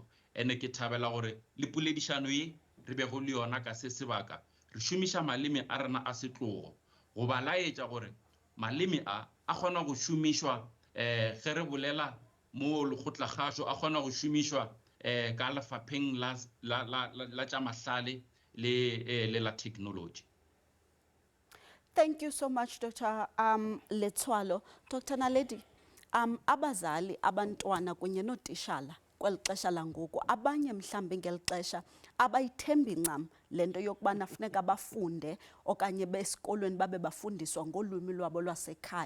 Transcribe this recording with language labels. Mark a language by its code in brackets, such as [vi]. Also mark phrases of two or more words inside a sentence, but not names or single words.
[nso] Ene ke thabela gore le poledišano ye re bego le yona ka se sebaka, re šomiša maleme a rena a setlogo go ba laetša gore maleme a kgona go šomišwa ge re bolela mo lekgotlakgašo, a kgona go šomišwa ka lefapheng la tša mahlale le la technology. [en] Thank you so much, Dr. Letsoalo. Dr. [xh] Naledi, abazali, abantwana kunye nootishala kweli xesha langoku, abanye mhlambi ngeli xesha abayithembi ncam le nto yokubana funeka bafunde okanye besikolweni babe bafundiswa ngolwimi lwabo lwasekhaya.